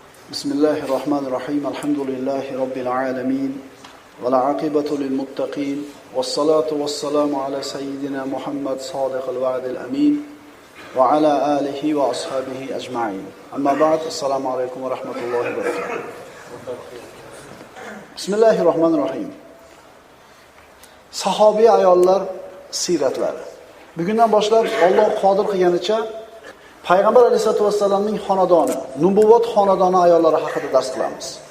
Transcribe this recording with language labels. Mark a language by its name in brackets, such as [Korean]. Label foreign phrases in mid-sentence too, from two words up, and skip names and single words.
[Arabic] بسم الله الرحمن الرحيم. الحمد لله رب العالمين. والعاقبة للمتقين. والصلاة والسلام على سيدنا محمد الصادق الوعد الأمين وعلى آله وأصحابه أجمعين. أما بعد. السلام عليكم ورحمة الله وبركاته. بسم الله الرحمن الرحيم. [Uzbek] Sahobiy ayollar siratlari. Bugundan boshlab Alloh qodir qilganicha Payg'ambar alayhisolatu vassalamning xonadoni, nubuvat xonadoni ayollari haqida dars qilamiz.